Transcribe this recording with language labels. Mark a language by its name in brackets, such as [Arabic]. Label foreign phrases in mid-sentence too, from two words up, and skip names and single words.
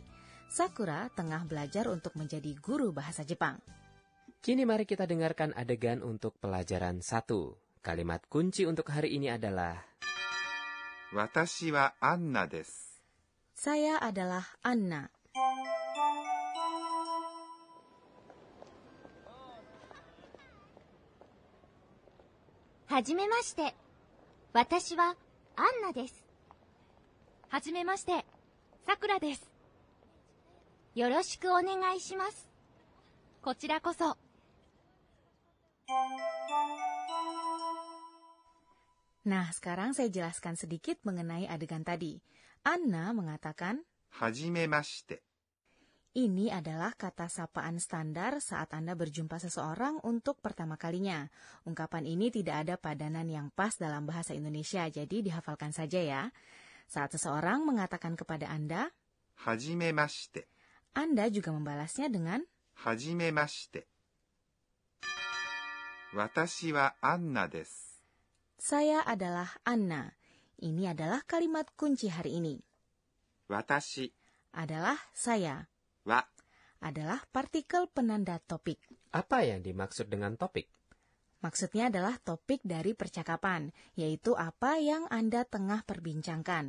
[Indonesian] Sakura tengah belajar untuk menjadi guru bahasa Jepang. Kini mari kita dengarkan adegan untuk pelajaran 1. Kalimat kunci untuk hari ini adalah [Japanese] 私はAnnaです. [Indonesian] Saya adalah Anna. [Japanese] Hajimemashite. 私はAnnaです。はじめまして. Sakuraです。よろしくお願いします. こちらこそ. [Indonesian] Nah, sekarang saya jelaskan sedikit mengenai adegan tadi. Anna mengatakan, Hajimemashite. ini adalah kata sapaan standar saat Anda berjumpa seseorang untuk pertama kalinya. Ungkapan ini tidak ada padanan yang pas dalam bahasa Indonesia, jadi dihafalkan saja ya. Saat seseorang mengatakan kepada Anda, Hajimemashite. Anda juga membalasnya dengan [Japanese] はじめまして。私はAnnaです. [Indonesian] saya adalah Anna. Ini adalah kalimat kunci hari ini. Watashi Adalah saya. wa Adalah partikel penanda topik. apa yang dimaksud dengan topik? Maksudnya adalah topik dari percakapan, yaitu apa yang Anda tengah perbincangkan.